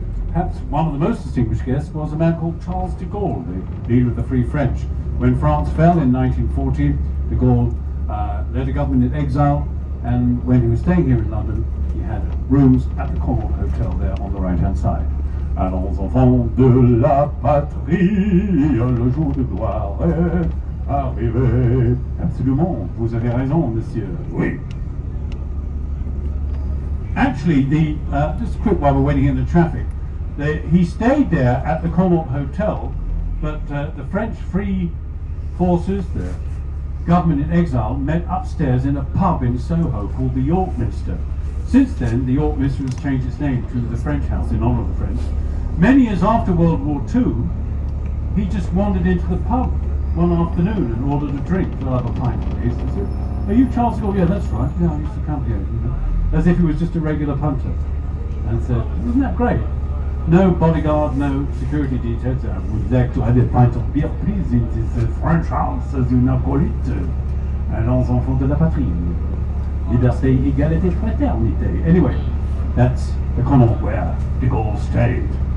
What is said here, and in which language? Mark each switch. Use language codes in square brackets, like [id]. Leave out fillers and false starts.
[en] Perhaps one of the most distinguished guests was a man called Charles de Gaulle, the leader of the Free French. When France fell in 1914, de Gaulle led a government in exile, and when he was staying here in London, he had rooms at the Connaught Hotel there on the right-hand side. [fr] Allons enfants de la patrie, le jour de gloire est arrivé. Absolument, vous avez raison, monsieur. Oui. [en] Actually, just a quick while we're waiting in the traffic, He stayed there at the Connaught Hotel, but the French Free Forces, the government in exile, met upstairs in a pub in Soho called the York Minster. Since then, the York Minster has changed its name to the French House in honour of the French. Many years after World War II, he just wandered into the pub one afternoon and ordered a drink. "I'll have a pint, please." I said, "Are you Charles Gore?" "Yeah, that's right. Yeah, I used to come here." You know, as if he was just a regular punter. And said, "Isn't that great? No bodyguard, no security details. I would like to have a pint of beer, please. It is French house, as you now call it. [fr] Les enfants de la patrie. Liberté, égalité, fraternité." [en] Anyway, that's the Connaught where de Gaulle stayed.